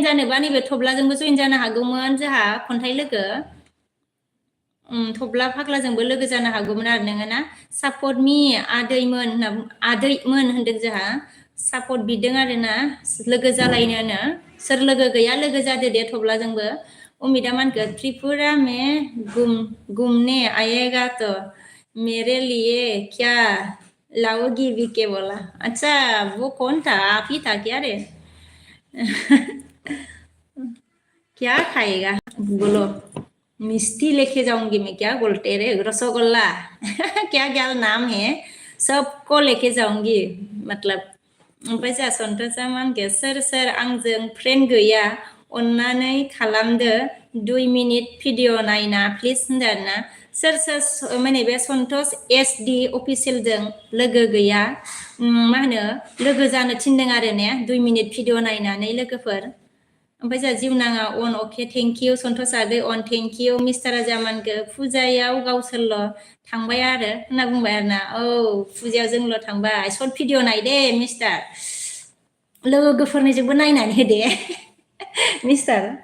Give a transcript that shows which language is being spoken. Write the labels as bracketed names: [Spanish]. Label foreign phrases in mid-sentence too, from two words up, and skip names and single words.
[Bodo] जानोबा नैबे थब्लाजोंबो जयेन जानो हागौमोन जोंहा खन्थाइ लोगो थब्ला फाग्लाजोंबो लोगो जानो हागौमोन आरो नोङो ना [English] support me [Bodo] आदैमोन होनदों जोंहा सापर्ट बिदों आरोना लोगो जालायनोनो सोर लोगो गैया लोगो जादो दे थब्लाजोंबो उमिदा मा होनखो [Hindi] त्रिपुरा में घूमने आएगा तो मेरे लिए क्या लाओगी बीके बोला अच्छा वो कौन था आप ही था क्या रे क्या खाएगा बोलो मिष्टी लेके जाऊंगी मैं क्या बोलते रे रसगुल्ला क्या क्या नाम है सबको लेके जाऊंगी मतलब [Bodo] ओमफ्राय जोंहा सन्थसआ मा होनखो सोर आंजों फ्रेन्ड गैया अन्नानै खालामदो 2 [English] minute video [Bodo] नायना प्लिज होनदों आरोना सोर माने बे सन्थस SD अफिसियेलजों लोगो गैया मा होनो लोगो जानो थिनदों आरो ने 2 [English] minute video [Bodo] नायनानै लोगोफोर ओमफ्राय जोंहा जिउनाङा अन अके [English] thank you [Bodo] सन्थस आगै अन [English] thank you [Bodo] मिस्टार राजामानखो फुजायाव गावसोरल' थांबाय आरो होनना बुंबाय आरोना औ फुजायाव जोंल' थांबाय [English] short video [Bodo] नाय दे मिस्टार लोगोफोरनिजोंबो नायनानै होदे मिस्टार